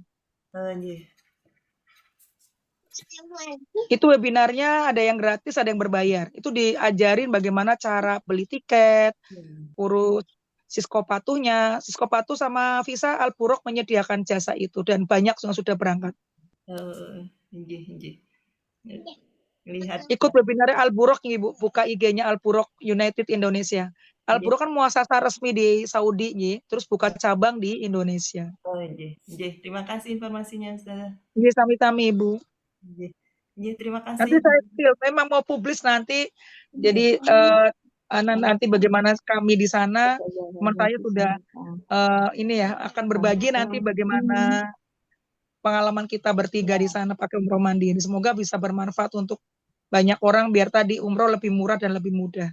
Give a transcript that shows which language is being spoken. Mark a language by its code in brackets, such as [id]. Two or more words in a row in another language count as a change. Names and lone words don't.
[id] Oh, nggih. Itu webinarnya ada yang gratis, ada yang berbayar. Itu diajarin bagaimana cara beli tiket, urus Siskopatuhnya. Siskopatuh sama Visa Al-Buruk menyediakan jasa itu dan banyak yang sudah berangkat. Oh, nggih, nggih. Lihat. Ikut webinarnya Al-Buruk Ibu, buka IG-nya Al-Buruk United Indonesia. Al-Buruk kan muasasa resmi di Saudi nih, terus buka cabang di Indonesia. Oh, nggih, nggih. Terima kasih informasinya, Ustazah. Nggih, sami-sami Ibu. Nggih. Nggih, terima Nanti kasih. saya spill, memang mau publis nanti. Jadi nanti bagaimana kami di sana, teman saya sudah ini ya akan berbagi nanti bagaimana pengalaman kita bertiga di sana pakai umroh mandiri. Semoga bisa bermanfaat untuk banyak orang biar tadi umroh lebih murah dan lebih mudah.